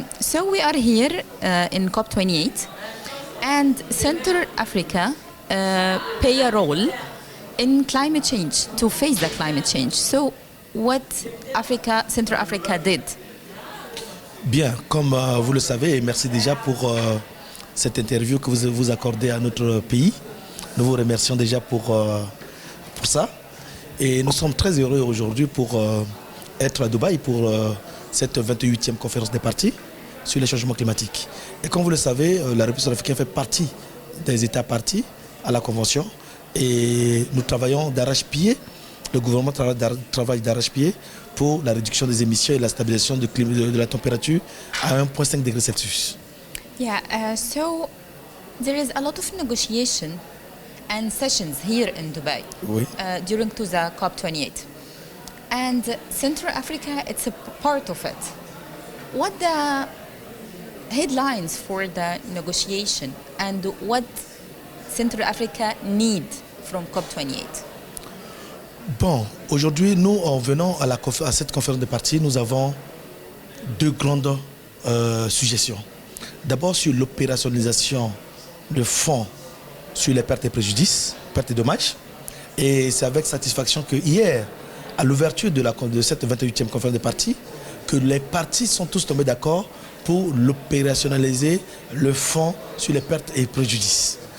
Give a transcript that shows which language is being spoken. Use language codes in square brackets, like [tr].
[en] So we are here in COP28, and Central Africa play a role in climate change, to face the climate change. So what Central Africa did? [fr] Bien, comme vous le savez, et merci déjà pour cette interview que vous accordez à notre pays. Nous vous remercions déjà pour ça. Et nous sommes très heureux aujourd'hui pour être à Dubaï pour cette 28e conférence des parties sur les changements climatiques. Et comme vous le savez, la République centrafricaine fait partie des États partis à la Convention. Et nous travaillons d'arrache-pied, le gouvernement travaille d'arrache-pied pour la réduction des émissions et la stabilisation de la température à 1,5 degrés Celsius. [en] Yeah, so there is a lot of negotiation and sessions here in Dubai [fr] Oui. [en] During to the COP28. And Central Africa, it's a part of it. What the headlines for the negotiation and what Central Africa need from COP28? [fr] Bon, aujourd'hui, nous, en venant à cette conférence de parties, nous avons deux grandes suggestions. D'abord, sur l'opérationnalisation de fonds sur les pertes et préjudices, pertes et dommages. Et c'est avec satisfaction que hier, à l'ouverture de cette 28e conférence de parties, que les partis sont tous tombés d'accord pour l'opérationnaliser, le fonds sur les pertes et préjudices.